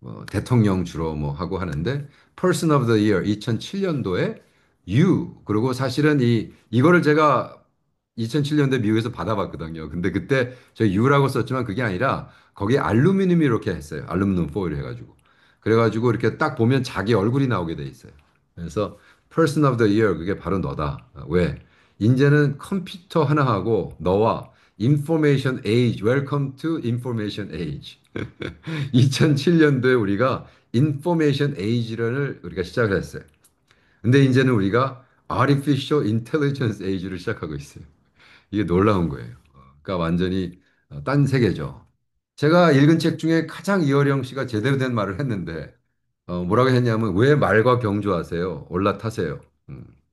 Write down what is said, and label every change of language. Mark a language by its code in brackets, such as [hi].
[ko] 대통령 주로 뭐 하고 하는데 Person of the Year 2007년도에 그리고 사실은 이거를 제가 2007년도에 미국에서 받아봤거든요. 근데 그때 저 U라고 썼지만 그게 아니라 거기에 알루미늄이 이렇게 했어요. 알루미늄 포일 해가지고. 그래가지고 이렇게 딱 보면 자기 얼굴이 나오게 돼 있어요. 그래서 Person of the Year 그게 바로 너다. 왜? 이제는 컴퓨터 하나하고 너와 [en] Information Age, Welcome to Information Age. [ko] 2007년도에 우리가 인포메이션 에이지를 우리가 시작을 했어요. 근데 이제는 우리가 Artificial Intelligence Age를 시작하고 있어요. 이게 놀라운 거예요. 그러니까 완전히 딴 세계죠. 제가 읽은 책 중에 가장 이어령 씨가 제대로 된 말을 했는데 뭐라고 했냐면 왜 말과 경주하세요? 올라타세요. 음.